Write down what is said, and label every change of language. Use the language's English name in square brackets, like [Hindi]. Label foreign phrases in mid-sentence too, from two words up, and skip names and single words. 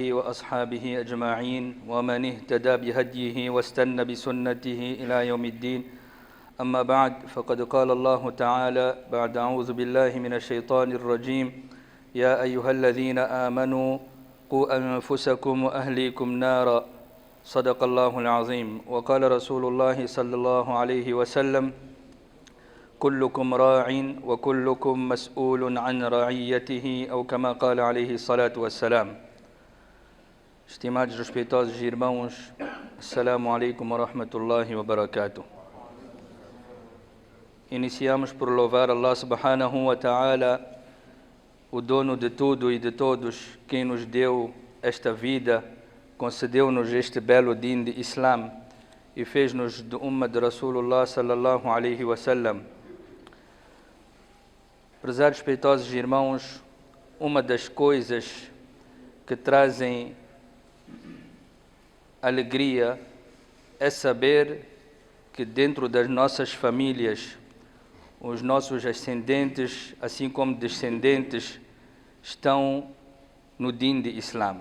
[Arabic] وأصحابه أجمعين ومن اهتدى بهديه واستنى بسنته إلى يوم الدين أما بعد فقد قال الله تعالى بعد أعوذ بالله من الشيطان الرجيم يا أيها الذين آمنوا قوا أنفسكم وأهليكم نارا صدق الله العظيم وقال رسول الله صلى الله عليه وسلم كلكم راع وكلكم مسؤول عن رعيته أو كما قال عليه الصلاة والسلام. [Portuguese] Estimados respeitosos irmãos, [Arabic] السلام عليكم ورحمة الله وبركاته. [Portuguese] Iniciamos por louvar [Arabic] الله سبحانه وتعالى, [Portuguese] o dono de tudo e de todos, quem nos deu esta vida, concedeu-nos este belo din de Islam e fez-nos de umma de [Arabic] رسول الله صلى الله عليه وسلم. [Portuguese] Prezados respeitosos irmãos, uma das coisas que trazem alegria é saber que dentro das nossas famílias, os nossos ascendentes, assim como descendentes, estão no din de Islam.